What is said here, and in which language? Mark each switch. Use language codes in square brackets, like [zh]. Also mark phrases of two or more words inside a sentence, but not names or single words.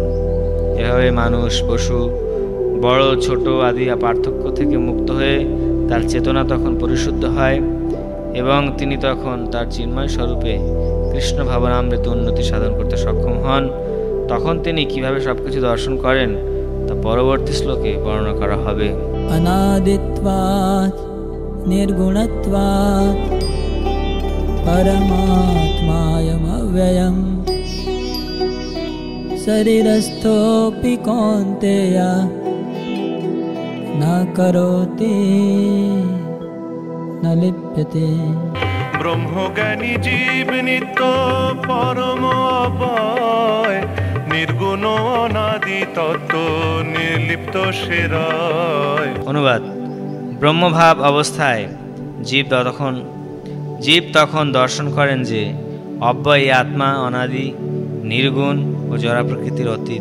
[bn] এভাবে মানুষ, পশু, বড় ছোট আদি পার্থক্য থেকে মুক্ত হয়ে তার চেতনা তখন পরিশুদ্ধ হয় এবং তিনি তখন তার চিন্ময় স্বরূপে কৃষ্ণ ভাবনামৃত উন্নতি সাধন করতে সক্ষম হন। তখন তিনি কিভাবে সবকিছু দর্শন করেন তা পরবর্তী শ্লোকে বর্ণনা করা হবে। [sa] अनादित्वात् निर्गुणत्वात् परमात्मायमव्ययम् शरीरस्थोऽपि कौन्तेय न करोति न लिप्यते। [bn] ব্রহ্মজ্ঞানী জীব নিত্য পরম অভয়, নির্গুণ অনাদি তত্ত্ব নির্লিপ্ত সেরায়। অনুবাদ: ব্রহ্মভাব অবস্থায় জীব তখন দর্শন করেন যে অব্যয় এই আত্মা অনাদি, নির্গুণ ও জড়া প্রকৃতির অতীত।